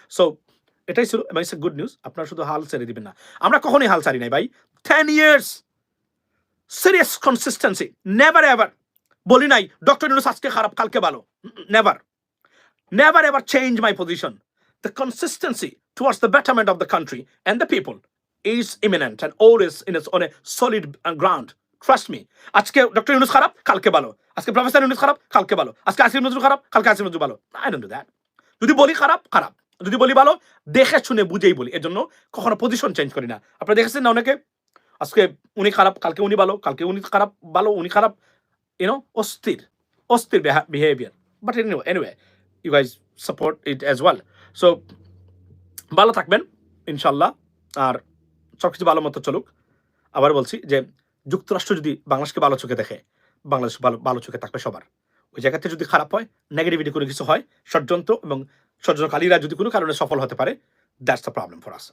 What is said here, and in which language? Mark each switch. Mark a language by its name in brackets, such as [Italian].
[Bangla] So এটাই ছিল, এবং [English] It's good news. [Bangla] আপনারা শুধু হাল ছেড়ে দিবেন না, আমরা কখনোই হাল ছাড়ি নাই ভাই। 10 years serious consistency, never ever বলি নাই ডক্টর ইউনূস আজকে খারাপ কালকে ভালো, [English] never ever change my position. The consistency towards the betterment of the country and the people is imminent and always on a solid ground. Trust me. [Bangla] আজকে doctor Yunus খারাপ কালকে ভালো, আজকে প্রফেসর ইউনূস খারাপ কালকে ভালো, আজকে আসিফ নজরুল খারাপ কালকে আসিফ নজরুল ভালো। [English] I don't do that. [Bangla] যদি বলি খারাপ, যদি বলি ভালো, দেখে শুনে বুঝেই বলি। এর জন্য কখনো পজিশন চেঞ্জ করি না। আপনারা দেখেছেন না, অনেকে আজকে উনি খারাপ, কালকে উনি ভালো, কালকে উনি খারাপ, ভালো উনি খারাপ, অস্থির behaviour. [English] But anyway, you guys support it as well. [Bangla] So ভালো থাকবেন ইনশাল্লাহ, আর সবকিছু ভালো মতো চলুক। আবার বলছি যে যুক্তরাষ্ট্র যদি বাংলাদেশকে ভালো চোখে দেখে, বাংলাদেশ ভালো চোখে থাকবে সবার। ওই জায়গাতে যদি খারাপ হয়, নেগেটিভিটি কোনো কিছু হয়, ষড়যন্ত্র এবং ষড়যন্ত্রকারীরা যদি কোনো কারণে সফল হতে পারে, [English] That's the problem for us.